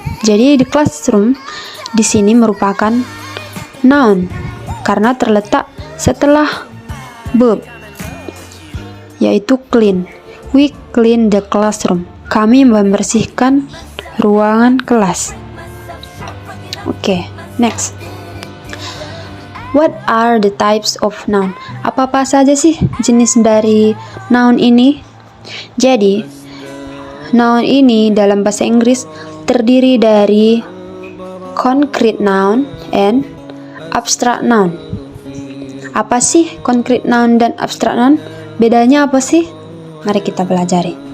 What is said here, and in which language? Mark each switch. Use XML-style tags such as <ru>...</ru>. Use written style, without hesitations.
<id>Jadi</id> <en>the classroom</en> <id>di sini merupakan noun karena terletak setelah verb yaitu clean.</id> <en>We clean the classroom.</en> <id>Kami membersihkan ruangan kelas.</id> <en>Oke, next. What are the types of noun?</en> <id>Apa-apa saja sih jenis dari noun ini? Jadi, noun ini dalam bahasa Inggris terdiri dari</id> <en>concrete noun and abstract noun.</en> <id>Apa sih concrete noun dan abstract noun? Bedanya apa sih? Mari kita pelajari.</id>